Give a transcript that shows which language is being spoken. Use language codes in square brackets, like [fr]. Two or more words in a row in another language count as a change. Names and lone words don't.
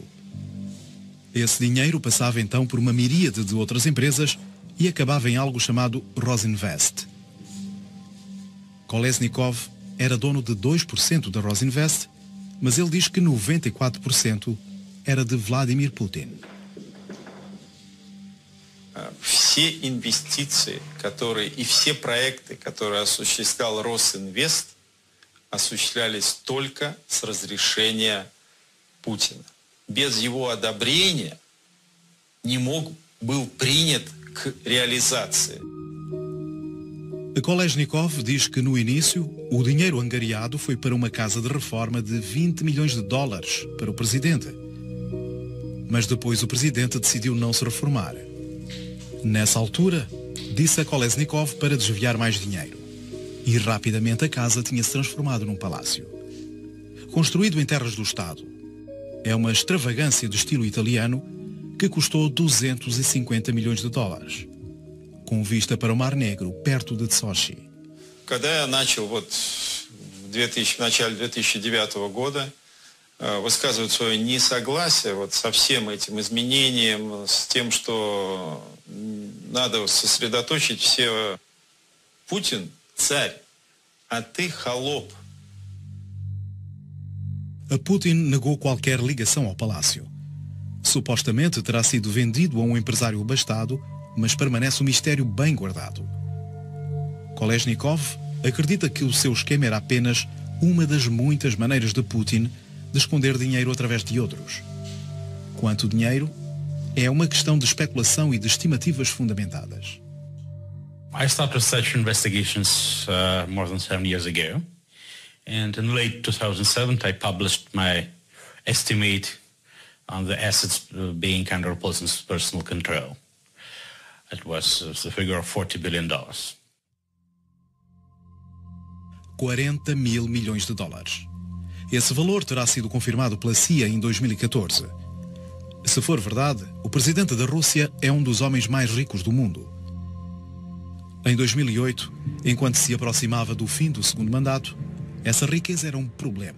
[pt] Esse dinheiro passava então por uma miríade de outras empresas e acabava em algo chamado Rosinvest. Kolesnikov era dono de 2% da Rosinvest, mas ele diz que 94% era de Vladimir Putin. [ru] Все инвестиции, которые и все проекты, которые осуществлял Росинвест, осуществлялись только с разрешения Путина. Без его одобрения не был принят к реализации. [pt] Kolesnikov diz que no início o dinheiro angariado foi para uma casa de reforma de 20 milhões de dólares para o presidente. Mas depois o presidente decidiu não se reformar. Nessa altura, disse a Kolesnikov para desviar mais dinheiro. E rapidamente a casa tinha se transformado num palácio. Construído em terras do Estado. É uma extravagância de estilo italiano que custou 250 milhões de dólares. Com vista para o Mar Negro, perto de Sochi. [ru] Когда я начал в начале 2009 года высказывать свое несогласие со всем этим изменением, с тем, что надо сосредоточить все. Путин – царь, а ты – холоп. [pt] A Putin negou qualquer ligação ao palácio. Supostamente terá sido vendido a um empresário abastado, mas permanece um mistério bem guardado. Kolesnikov acredita que o seu esquema era apenas uma das muitas maneiras de Putin de esconder dinheiro através de outros. Quanto ao dinheiro, é uma questão de especulação e de estimativas fundamentadas. [en] I started such investigations more than 7 years ago. And in late 2007, I published my estimate on the assets being under Putin's personal control. It was the figure of $40 billion. [pt] 40 mil milhões de dólares. Esse valor terá sido confirmado pela CIA em 2014. Se for verdade, o presidente da Rússia é um dos homens mais ricos do mundo. Em 2008, enquanto se aproximava do fim do segundo mandato, essa riqueza era um problema.